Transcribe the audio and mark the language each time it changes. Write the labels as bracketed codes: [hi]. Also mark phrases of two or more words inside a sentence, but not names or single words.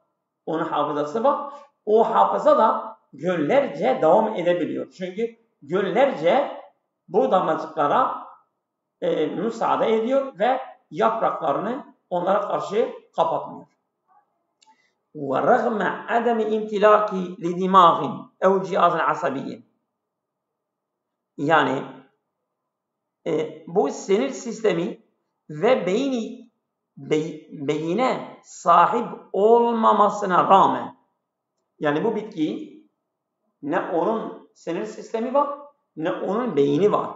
[tr] O hafıza da günlerce devam edebiliyor. Çünkü günlerce bu damlacıklara müsaade ediyor ve yapraklarını onlara karşı kapatmıyor. [ar] ورغم عدم امتلاك لدماغ أو جهاز عصبي. [tr] Yani bu sinir sistemi ve beyine sahip olmamasına rağmen, yani bu bitki ne onun sinir sistemi var ne onun beyni var.